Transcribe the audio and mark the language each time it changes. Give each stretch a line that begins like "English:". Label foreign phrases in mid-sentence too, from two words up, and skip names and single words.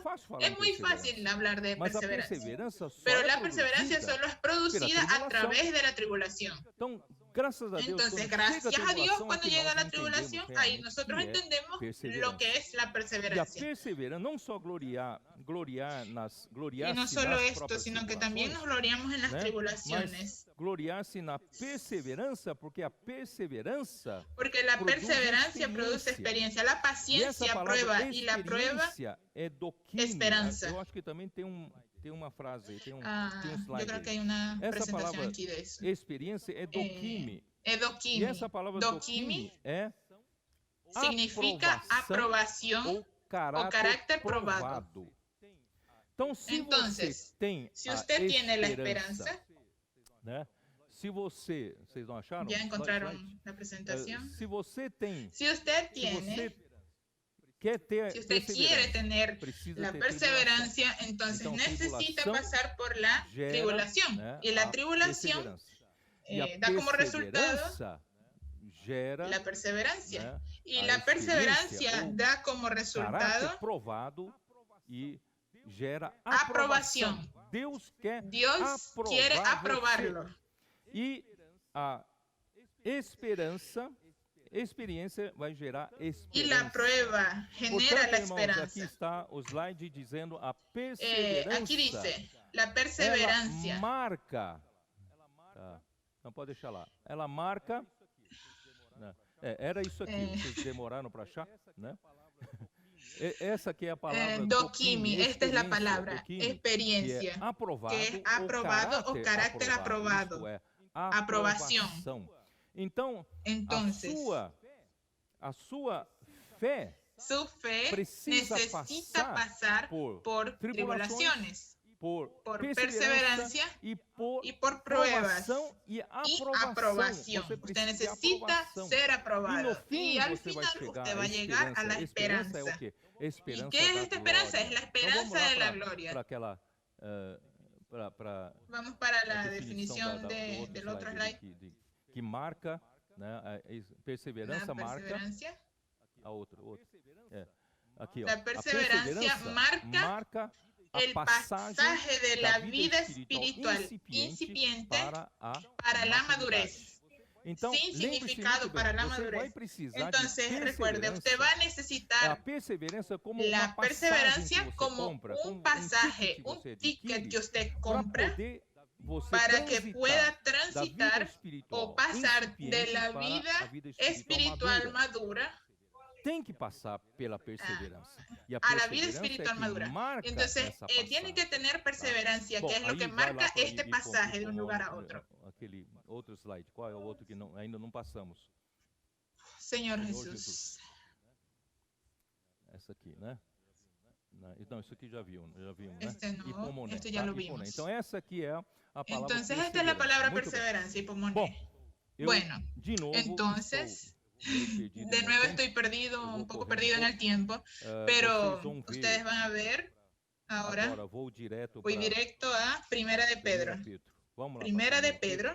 Spanish: Es muy fácil hablar de perseverancia, pero la perseverancia solo es producida a través de la tribulación. Entonces, gracias a Dios, cuando llega la tribulación, ahí nosotros entendemos lo que es la perseverancia. Y no solo esto, sino que también nos gloriamos en las tribulaciones.
Portuguese: Gloriar-se na perseverança,
Spanish: porque la perseverancia produce experiencia, la paciencia prueba y la prueba esperanza.
Portuguese: Eu acho que também tem uma frase, tem um slide.
Spanish: Yo creo que hay una presentación aquí de eso. Experiencia es dokimi. Dokimi. Y esa palabra dokimi significa aprobación o carácter probado. Entonces, si usted tiene la esperanza,
Portuguese: se vocês não acharam?
Spanish: ¿Ya encontraron la presentación? Se usted tiene, si usted quiere tener la perseverancia, entonces necesita pasar por la tribulación. Y la tribulación da como resultado la perseverancia. Y la perseverancia da como resultado aprobación. Dios quiere aprobarlo.
Portuguese: E a experiência vai gerar esperança. E a prova genera a esperança. Aqui está o slide dizendo a perseverança. Aqui diz, a perseverancia. Ela marca. Não pode deixar lá. Ela marca. Era isso aqui. Vocês demoraram para achar, né? Essa aqui é a palavra dokimi,
Spanish: esta es la palabra, experiencia, que es aprobado o carácter aprobado, aprobación. Entonces,
Portuguese: a sua fé,
Spanish: su fe necesita pasar por tribulaciones, por perseverancia y por pruebas y aprobación. Usted necesita ser aprobado y al final usted va a llegar a la esperanza. ¿Y qué es esta esperanza? Es la esperanza de la gloria. Vamos para la definición del otro slide.
Portuguese: Que marca, perseverancia marca a outro. Aqui,
Spanish: la perseverancia marca el pasaje de la vida espiritual incipiente para la madurez. Sin significado para la madurez. Entonces, recuerde, usted va a necesitar la perseverancia como un pasaje, un ticket que usted compra para que pueda transitar o pasar de la vida espiritual madura
Portuguese: tem que passar pela perseverança.
Spanish: A la vida espiritual madura. Entonces, tiene que tener perseverancia, que es lo que marca este pasaje de un lugar a otro.
Portuguese: Aquele outro slide, qual é o outro que ainda não passamos? Senhor Jesus. Essa aqui, né? Então, isso aqui já vimos, né?
Spanish: No, esto ya lo vimos.
Portuguese: Então, essa aqui é a palavra
Spanish: Entonces, esta es la palabra perseverancia, hipomoné. Bueno, entonces, de nuevo estoy perdido, un poco perdido en el tiempo, pero ustedes van a ver, ahora voy directo a Primera de Pedro. Primera de Pedro.